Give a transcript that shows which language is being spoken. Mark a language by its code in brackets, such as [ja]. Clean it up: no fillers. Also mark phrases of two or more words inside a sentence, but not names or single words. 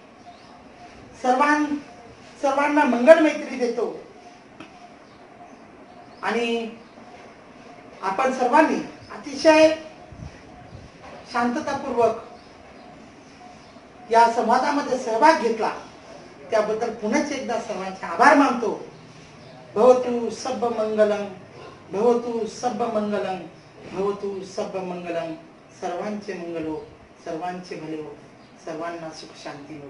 [mr] सर्वांना मंगल मैत्री देतो आणि आपण सर्वांनी अतिशय शांततापूर्वक या संवादामध्ये सहभाग घेतला त्याबद्दल पुनश्च एकदा सर्वांचे आभार मानतो. [pi] भवतु सब्ब मंगलम, भवतु सब्ब मंगलम, भवतु सब्ब मंगलम. [mr] सर्वांचे मंगल हो, सर्वांचे भले हो, सर्वांना सुख शांती मिळो.